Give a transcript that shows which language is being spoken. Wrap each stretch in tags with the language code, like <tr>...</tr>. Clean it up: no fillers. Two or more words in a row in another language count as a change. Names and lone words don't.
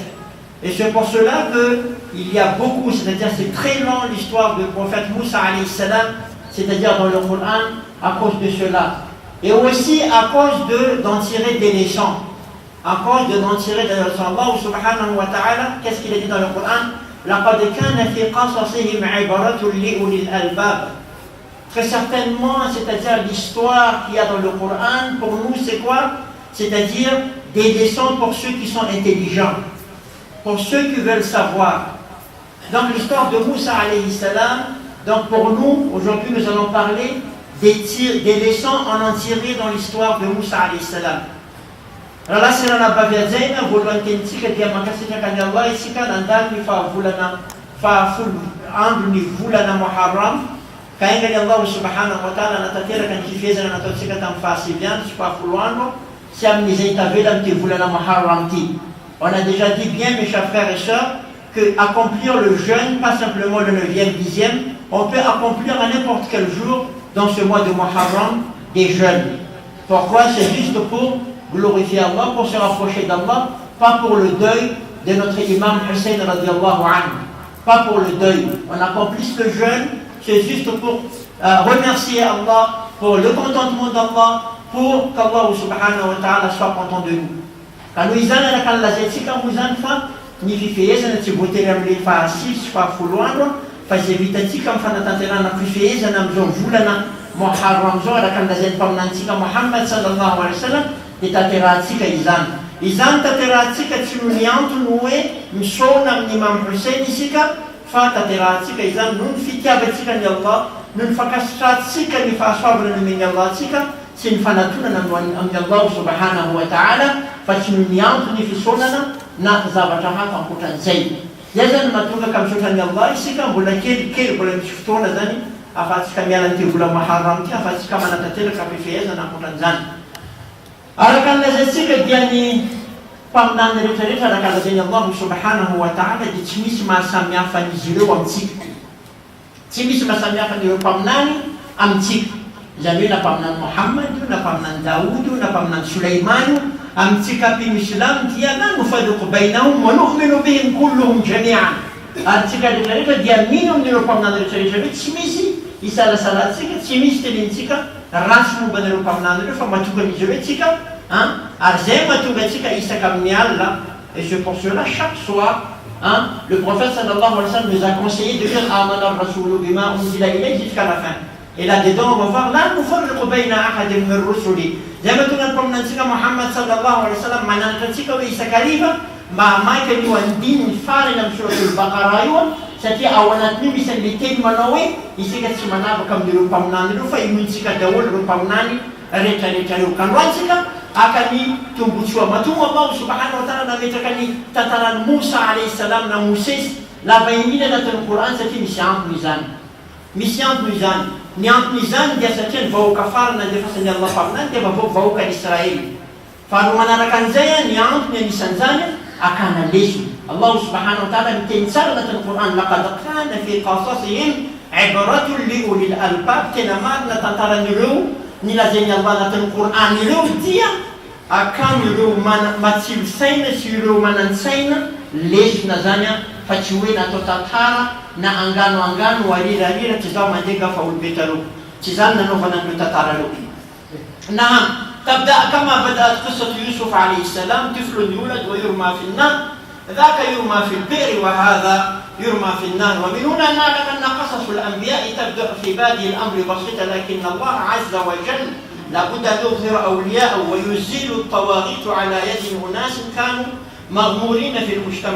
<fr>Et c'est pour cela qu'il y a beaucoup, c'est-à-dire c'est très long l'histoire du prophète Moussa</fr> <ar>عليه السلام,</ar> <fr>c'est-à-dire dans le Coran, à cause de cela. Et aussi à cause d'en tirer des leçons. À cause d'en tirer des leçons. Allah</fr> <ar>سبحانه وتعالى,</ar> <fr>qu'est-ce qu'il a dit dans le Coran?</fr> <ar>لَقَدْ كَانَ فِي قَصَصِهِمْ عِبْرَةٌ لِأُولِي الْأَلْبَابِ.</ar> <fr>Très certainement, c'est-à-dire l'histoire qu'il y a dans le Coran, pour nous c'est quoi? C'est-à-dire des leçons pour ceux qui sont intelligents, pour ceux qui veulent savoir. Donc l'histoire de Moussa</fr> <ar>عليه السلام,</ar> <fr>donc pour nous, aujourd'hui nous allons parler des leçons en tiré dans l'histoire de Moussa</fr> <ar>عليه السلام.</ar> <mg>Rala sirana baviadzena volontentika dia makasika kany Allah isika nandany fahavolana fahafolo andro ny volana Muharram, ka aingany Allah</mg> <ar>سبحانه وتعالى</ar> <mg>natateraka ny fifezana nataontsika tamin'ny fahasivy sy fahafolo andro sy amin'izay tavela amin'ity volana Muharram ity.</mg> <fr>On a déjà dit bien, mes chers frères et sœurs, que accomplir le jeûne, pas simplement le 9e, 10e, on peut accomplir à n'importe quel jour dans ce mois de Muharram des jeûnes. Pourquoi? C'est juste pour glorifier Allah, pour se rapprocher d'Allah, pas pour le deuil de notre imam Hussein</fr> <ar>رضي الله عنه,</ar> <fr>pas pour le deuil. On accomplit le jeûne, c'est juste pour remercier Allah, pour le contentement d'Allah, pour qu'Allah</fr> <ar>سبحانه وتعالى</ar> <fr>soit content de nous. Quand nous</fr> <mg>izana kan lazaitsika moa zany fa ny fifehezana tsy voatery amin'le fahasivy sy fahafolo andro, fa zay vitatsika amin'ny fanatanterana fifehezana amin'izao volana Muharram zao araka ny lazain'ny mpaminantsika Muhammad</mg> <ar>صلى الله عليه وسلم,</ar> <mg>dia tanterahantsika izany. Izany tanterahantsika tsy no ny antony hoe misaona amin'ny Imam Hussein isika, fa tanterahantsika izany no ny fitiavantsika ny Allah, no ny fankasitrahantsika ny fahasoavana nomeny Allah antsika, sy ny fanatonana amin'ny Allah</mg> <ar>سبحانه وتعالى</ar> <mg>fa tsy ny antony fisaonana na zavatra hafa ankoatran'izay. Zay zany mahatonga ka misaotran'ny Allah isika mbola kelikely mbola misy fotoana zany afatsika miala n'ity vola maharam ty afatsika manatateraka fifehezana ankoatran'izany. Araka ny lazaintsika dia ny mpaminany rehetrarehetra araka lazain'ny Allah</mg> <ar>سبحانه وتعالى</ar> <mg>dia tsy misy mahasamihafa n'izy ireo amintsika. Tsy misy mahasamihafa n'ireo mpaminany amintsika. Izany hoe nampaminany Muhammad, nampaminany Daoud, nampaminany Sulaiman, amintsika mpino Islam dia</mg> <ar>لا نفرق بينهم ونؤمن بهم كلهم جميعا.</ar> <mg>Ary tsika rehetrarehetra dia mino amin'ireo mpaminany rehetrarehetra hoe tsy misy isalasalantsika, tsy misy tenentsika rasy momba n'ireo mpaminany ireo fa mahatonga an'izy ireo tsika ary zay mahatonga atsika isaka amin'ny alina.</mg> <fr>Et c'est pour cela chaque soir le prophète</fr> <ar>صلى الله عليه وسلم</ar> <fr>nous a conseillé de dire</fr> <ar>آمن الرسول بما أنزل إليه</ar> <fr>jusqu'à la fin. Et là-dedans, on va voir</fr> <ar>لا نفرق بين أحد من رسله.</ar> <mg>Zay mahatonga mpaminantsika Muhammad</mg> <ar>صلى الله عليه وسلم</ar> <mg>mananatra antsika hoe isakariva mahamaiky an'io andininy farany amin'ny suratul Baqara io satria ao anatin'io misy an'le teny manao hoe isika tsy manavaka amin'ireo mpaminany ireo fa inoitsika daholo ireo mpaminany rehetrarehetra ireo. Ka androantsika aka ny tombotsoa mahatonga Allah</mg> <ar>سبحانه وتعالى</ar> <mg>nametraka ny tantaran'i Musa</mg> <ar>عليه السلام</ar> <mg>na Mosesy lava indrindra anatin'ny Qur'an satria misy antony izany. Misy antony izany. Ny antony izany dia satria ny vahoaka farana andefasan'ny Allah mpaminany dia vahoaka n'Israely. Faharoa manaraka an'izay ny antony anisan'izany akana leso. Allah</mg> <ar>سبحانه وتعالى</ar> <mg>miteny tsara anatin'ny Qur'an</mg> <ar>لقد كان في قصصهم عبرة لأولي الألباب.</ar> <mg>Tena marina tantaran'ireo nilazain'ny Allah anatin'ny Qur'an ireo dia akamireo matsilo saina sy ireo manan-tsaina lesona zany fa tsy hoe natao tantara na angano arirarira tsy zao mandeha fa olobe taloha tsy zany nanaovana an'ireo tantara reo.</mg> <ar>نعم تبدأ كما بدأت قصة يوسف عليه السلام طفل يولد ويرمى في النار ذاك يرمى في البئر وهذا يرمى في النار. ومن هنا نعلم أن قصص الأنبياء تبدأ في بادئ الأمر بسيطة لكن الله عز وجل لابد أن يظهر أولياءه ويزيل الطواغيت على يد أناس كانوا مغمورين في المجتمع.</ar>